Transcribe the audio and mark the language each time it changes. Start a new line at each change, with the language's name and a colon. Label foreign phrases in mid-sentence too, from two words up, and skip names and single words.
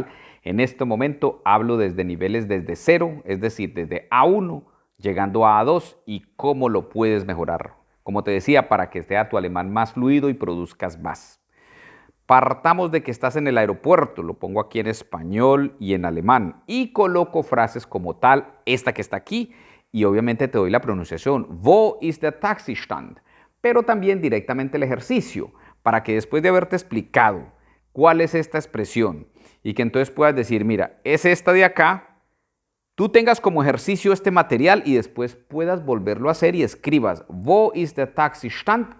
Spanish: En este momento hablo desde niveles desde cero, es decir, desde A1 llegando a A2 y cómo lo puedes mejorar. Como te decía, para que sea tu alemán más fluido y produzcas más. Partamos de que estás en el aeropuerto, lo pongo aquí en español y en alemán y coloco frases como tal, esta que está aquí, y obviamente te doy la pronunciación.
German: Wo ist der Taxistand?
Spanish: Pero también directamente el ejercicio, para que después de haberte explicado cuál es esta expresión y que entonces puedas decir, mira, es esta de acá, tú tengas como ejercicio este material y después puedas volverlo a hacer y escribas,
German: Wo ist der Taxistand?